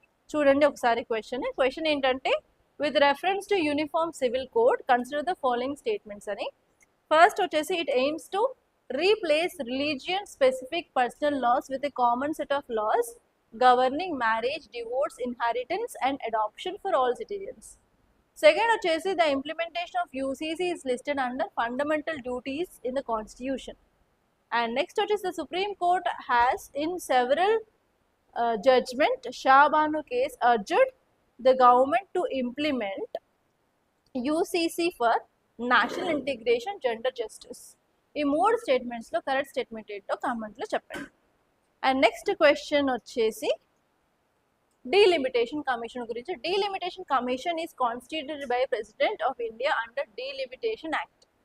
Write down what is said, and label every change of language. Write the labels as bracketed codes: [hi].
[te] చూడండి ఒకసారి క్వశ్చన్ ఏంటంటే [en] With reference to uniform civil code consider the following statements అని. First వచ్చేసి it aims to replace religion specific personal laws with a common set of laws governing marriage, divorce, inheritance and adoption for all citizens. Second వచ్చేసి the implementation of UCC is listed under fundamental duties in the constitution. And next what is the Supreme Court has in several judgment Shah Banu case urged the government to implement UCC for national integration, gender justice. [te] ఈ 3 స్టేట్మెంట్స్లో correct statement ఏంటో కామెంట్లో చెప్పండి. And next question వచ్చేసి delimitation commission గురించి. [en] Delimitation commission is constituted by president of India under delimitation act.